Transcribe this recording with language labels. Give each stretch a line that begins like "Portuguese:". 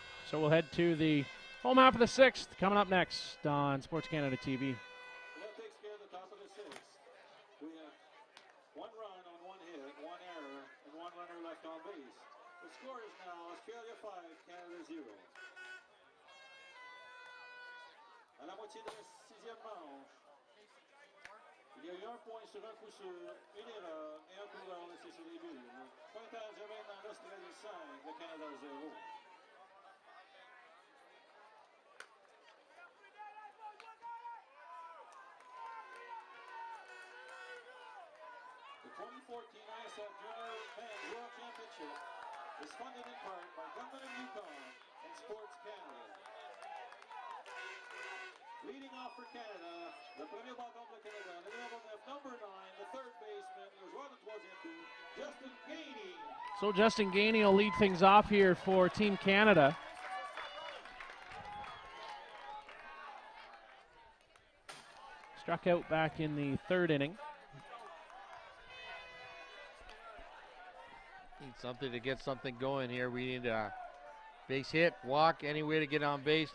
English: So we'll head to the home half of the 6th coming up next on Sports Canada TV. That takes care of the top of the 6th. We have 1 run on 1 hit, 1 error, and 1 runner left on base. The score is now Australia 5, Canada 0.
French: À la moitié de la 6e manche, il y a eu 1 point sur un coup sûr, 1 erreur et 1 coureur laissé sur les buts. Pointage à maintenant l'Australie 5, le Canada 0.
English: The 2014 ISF Junior Men's World Championship is funded in part by Government of Yukon and Sports Canada. Leading off for Canada,
French: le premier bâton pour le Canada, le numéro 9,
English: number 9, the third baseman,
French: le joueur de troisième but, Justin Gainey.
English: So Justin Gainey will lead things off here for Team Canada. Struck out back in the 3rd inning. Need something to get something going here. We need a base hit, walk, any way to get on base.